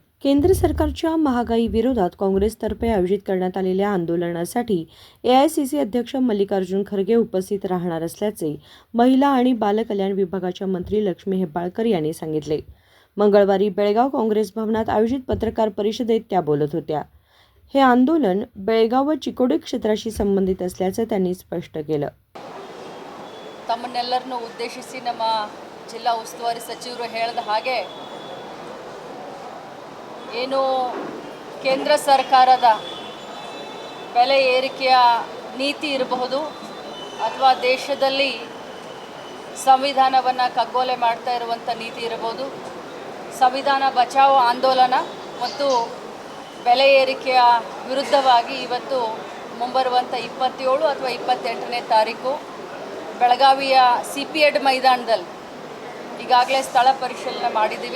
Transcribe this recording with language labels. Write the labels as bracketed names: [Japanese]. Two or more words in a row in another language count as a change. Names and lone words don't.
[Marathi] केंद्र सरकारच्या महागाई विरोधात काँग्रेसतर्फे आयोजित करण्यात आलेल्या आंदोलनासाठी एआयसीसी अध्यक्ष मल्लिकार्जुन खरगे उपस्थित राहणार असल्याचे महिला आणि बालकल्याण विभागाच्या मंत्री लक्ष्मी हेब्बाळकर यांनी सांगितले। मंगळवारी बेळगाव काँग्रेस भवनात आयोजित पत्रकार परिषदेत त्या बोलत होत्या। हे आंदोलन बेळगाव व चिकोडी क्षेत्राशी संबंधित असल्याचे त्यांनी स्पष्ट केलं। [Kannada] ತಮ್ಮನ್ನೆಲ್ಲರನ್ನು ಉದ್ದೇಶಿಸಿ ನಮ್ಮ ಜಿಲ್ಲಾ ಉಸ್ತುವಾರಿ ಸಚಿವರು ಹೇಳಿದ ಹಾಗೆ ಏನು ಕೇಂದ್ರ ಸರ್ಕಾರದ ಬೆಲೆ ಏರಿಕೆಯ ನೀತಿ ಇರಬಹುದು ಅಥವಾ ದೇಶದಲ್ಲಿ ಸಂವಿಧಾನವನ್ನು ಕಗ್ಗೊಲೆ ಮಾಡ್ತಾ ಇರುವಂಥ ನೀತಿ ಇರಬಹುದು, ಸಂವಿಧಾನ ಬಚಾವೋ ಆಂದೋಲನ ಮತ್ತು ಬೆಲೆ ಏರಿಕೆಯ ವಿರುದ್ಧವಾಗಿ ಇವತ್ತು ಮುಂಬರುವಂಥ 27 ಅಥವಾ 28ನೇ ತಾರೀಕು ಬೆಳಗಾವಿಯ CP-ED ಮೈದಾನದಲ್ಲಿ ಈಗಾಗಲೇ ಸ್ಥಳ ಪರಿಶೀಲನೆ ಮಾಡಿದ್ದೀವಿ।